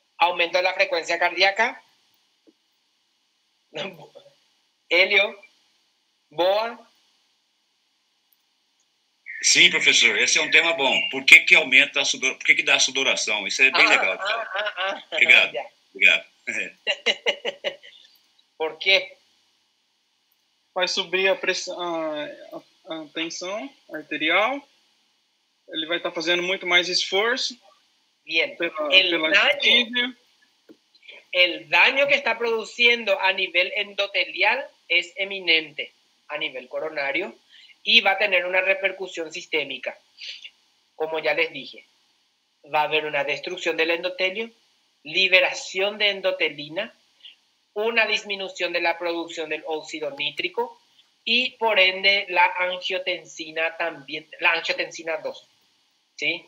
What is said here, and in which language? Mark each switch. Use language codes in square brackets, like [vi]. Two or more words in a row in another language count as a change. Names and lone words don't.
[es] aumento de la frecuencia cardíaca. [pt] Helio, Boa. Sim, professor, esse é um tema bom. Por que que aumenta a sudoração? Por que que dá a sudoração? Isso é bem legal de falar. Obrigado, obrigado. Por quê? Vai subir a pressão, a tensão arterial. Ele vai estar fazendo muito mais esforço. [es] Bien. El daño que está produciendo a nivel endotelial es eminente a nivel coronario y va a tener una repercusión sistémica. Como ya les dije, va a haber una destrucción del endotelio, liberación de endotelina, una disminución de la producción del óxido nítrico y por ende la angiotensina también, la angiotensina 2, ¿sí?